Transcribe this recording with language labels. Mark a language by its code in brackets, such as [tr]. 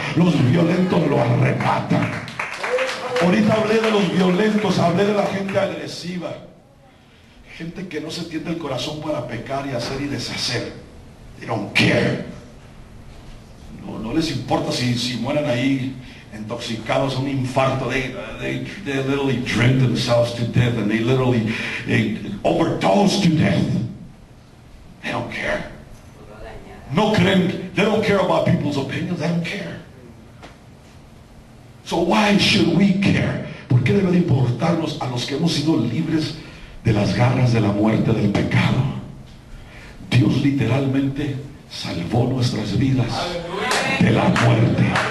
[es] Los violentos lo arrebatan. Ahorita hablé de los violentos, hablé de la gente agresiva. Gente que no se tiende el corazón para pecar y hacer y deshacer. [en] They don't care. [es] No les importa si mueren ahí intoxicados, un infarto. [en] They literally drink themselves to death, and they overdose to death. They don't care. [es] No creen. [en] They don't care about people's opinions. They don't care. So why should we care? [es] ¿Por qué debe de importarnos a los que hemos sido libres de las garras de la muerte, del pecado? Dios literalmente salvó nuestras vidas de la muerte.